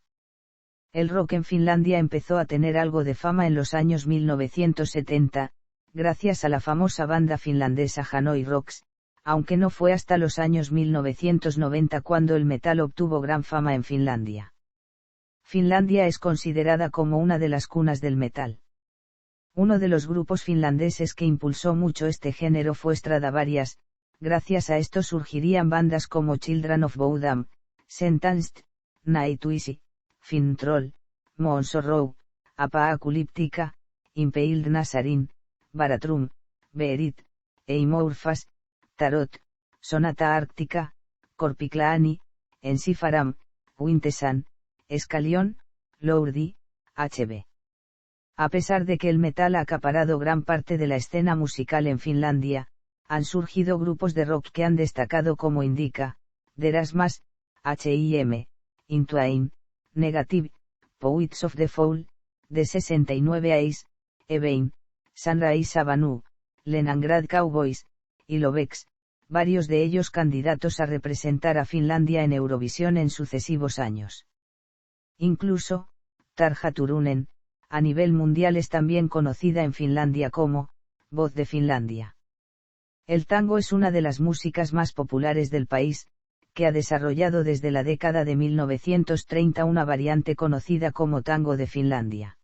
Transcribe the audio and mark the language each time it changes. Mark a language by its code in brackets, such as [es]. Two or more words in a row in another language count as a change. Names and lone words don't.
[es] El rock en Finlandia empezó a tener algo de fama en los años 1970, gracias a la famosa banda finlandesa Hanoi Rocks, aunque no fue hasta los años 1990 cuando el metal obtuvo gran fama en Finlandia. Finlandia es considerada como una de las cunas del metal. Uno de los grupos finlandeses que impulsó mucho este género fue Stradivarius. Gracias a esto surgirían bandas como Children of Bodom, Sentenced, Nightwish, Fintroll, Moon Sorrow, Apocalyptica, Impaled Nazarene, Baratrum, Beherit, Eimorphas, Tarot, Sonata Árctica, Corpiclaani, Ensifaram, Wintesan, Escalion, Lordi, HB. A pesar de que el metal ha acaparado gran parte de la escena musical en Finlandia, han surgido grupos de rock que han destacado como Indica, Derasmas, H.I.M., Intwain, Negative, Poets of the Fall, The 69 Ace, Evein, Sunrise Avenue, Leningrad Cowboys, y Lovex, varios de ellos candidatos a representar a Finlandia en Eurovisión en sucesivos años. Incluso, Tarja Turunen, a nivel mundial es también conocida en Finlandia como Voz de Finlandia. El tango es una de las músicas más populares del país, que ha desarrollado desde la década de 1930 una variante conocida como tango de Finlandia.